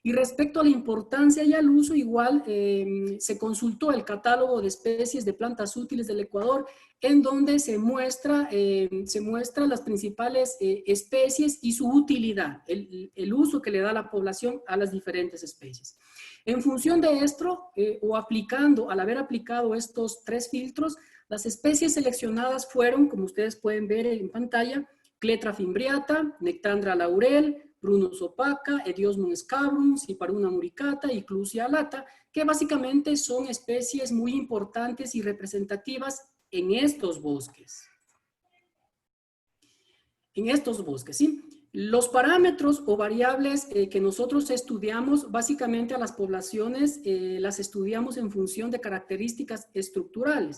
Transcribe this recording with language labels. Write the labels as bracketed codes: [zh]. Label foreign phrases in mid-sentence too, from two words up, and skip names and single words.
[es] Y respecto a la importancia y al uso, igual se consultó el catálogo de especies de plantas útiles del Ecuador, en donde se muestra las principales especies y su utilidad, el uso que le da la población a las diferentes especies. En función de esto, al haber aplicado estos 3 filtros, las especies seleccionadas fueron, como ustedes pueden ver en pantalla, Cletra fimbriata, Nectandra laurel, Prunus opaca, Ediosmum scabrum, Cyparuna muricata y Clusia alata, que básicamente son especies muy importantes y representativas en estos bosques. ¿Sí? Los parámetros o variables que nosotros estudiamos, básicamente a las poblaciones las estudiamos en función de características estructurales.